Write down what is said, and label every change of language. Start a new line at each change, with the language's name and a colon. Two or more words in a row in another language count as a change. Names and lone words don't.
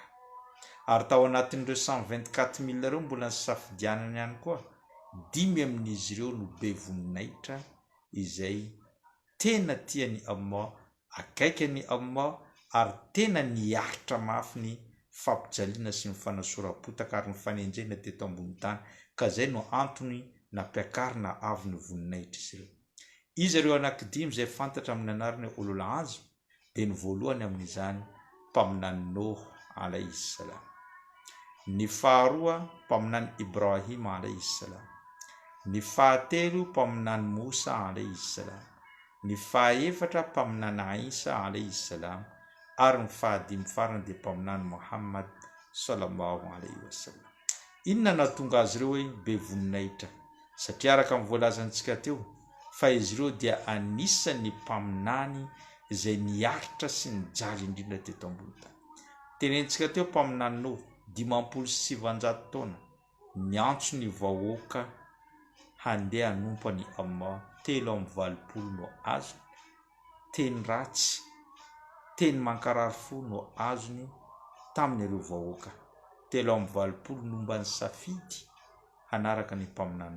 Malagasy: Ary tao anatin'ireo 124 000 ireo mbola nisafidianana ihany koa 5 amin'izy ireo no be voninahitra izay tena tiany Allah, akaikany Allah, ary tena niaritra mafy ny fampijaliana sy ny fanasoram-potaka ary ny fanenjena teto ambony tany, ka zay no antony nampiakarina avy ny voninahitra izy ireo. Izy ireo anankidimy izay fantatra amin'ny anarany
Arabic: أولو العزم
Malagasy: dia ny voalohany amin'izany mpaminany Nuh
Arabic: عليه السلام,
Malagasy: ny faharoa mpaminany Ibrahim
Arabic: عليه السلام,
Malagasy: ny fahatelo mpaminany Musa
Arabic: عليه السلام,
Malagasy: ny fahaefatra mpaminany Isa
Arabic: عليه السلام,
Malagasy: ary ny fahadimy farany dia mpaminany Muhammad
Arabic: صلى الله عليه وسلم.
Malagasy: Inona nahatonga azy ireo hoe be voninahitra? Satria araka amin'ny voalazantsika teo fa izy ireo dia anisan'ny mpaminany izay niaritra sy nijaly indrindra teto ambony tany. Tenentsika teo mpaminany Nuh 570 taona niantso ny vahoaka handeha hanompo any Allah 340 no azony, teny ratsy, teny mankarary fo no azony tamin'ireo vahoaka 340 nomba ny safidy hanaraka ny mpaminany.